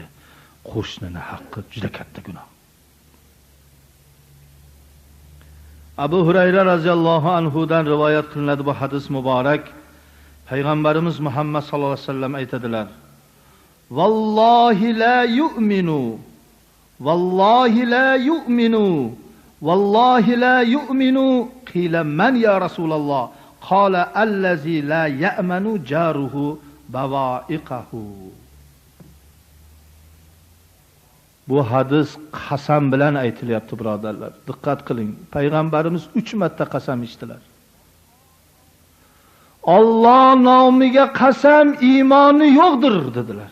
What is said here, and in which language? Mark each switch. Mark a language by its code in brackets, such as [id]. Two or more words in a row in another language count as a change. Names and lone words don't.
[uz] Qo'shnini haqqi juda katta gunoh. Abu Hurayra [ar] radhiyallohu anhu [uz] dan rivoyat qilinadi bu hadis muborak. [ar] Payg'ambarimiz Muhammad صلى الله عليه وسلم aytadilar: "والله لا يؤمن والله لا يؤمن والله لا يؤمن, vallohi la yu'minu." قيل من يا رسول الله? قال الذي لا يأمن جاره بوائقه. [uz] Bu hadis qasam bilan aytilyapti, birodarlar. Diqqat qiling. Payg'ambarimiz 3 marta qasam ichdilar. Alloh nomiga qasam iymoni yo'qdir dedilar.